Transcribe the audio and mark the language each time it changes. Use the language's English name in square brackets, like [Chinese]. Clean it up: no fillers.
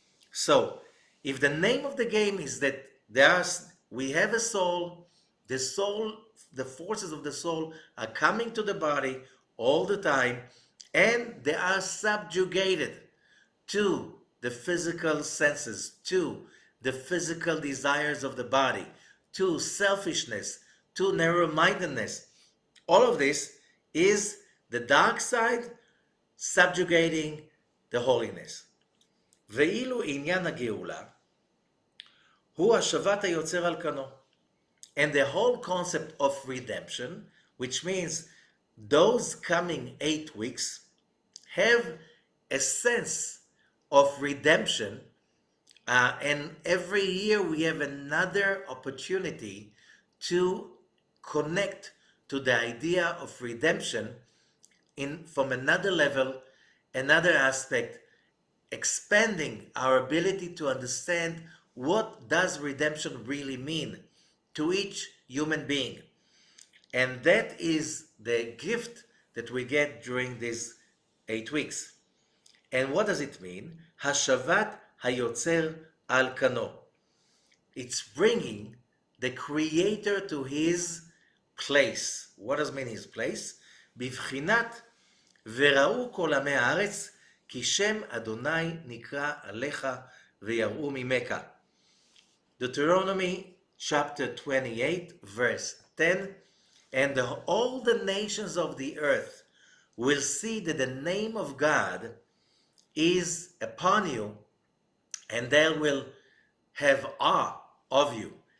[English] So, if the name of the game is that we have a soul, the forces of the soul are coming to the body all the time, and they are subjugated to the physical senses, to the physical desires of the body, to selfishness, to narrow-mindedness. All of this is the dark side subjugating the holiness. [Hebrew] ואילו עניין הגאולה הוא השבת היוצר על כנו. [English] And the whole concept of redemption, which means those coming 8 weeks have a sense of redemption, and every year we have another opportunity to connect to the idea of redemption from another level, another aspect, expanding our ability to understand what does redemption really mean to each human being. And that is the gift that we get during these 8 weeks. And what does it mean? [Hebrew] השבת היוצר על כנו. [English] It's bringing the creator to his place. What does mean his place? [Hebrew] בבחינת וראו כל עמי הארץ כי שם אדוני נקרא עליך ויראו ממך. [English] Deuteronomy chapter 28 verse 10. And all the nations of the earth will see that the name of God is upon you, and they will have awe of you.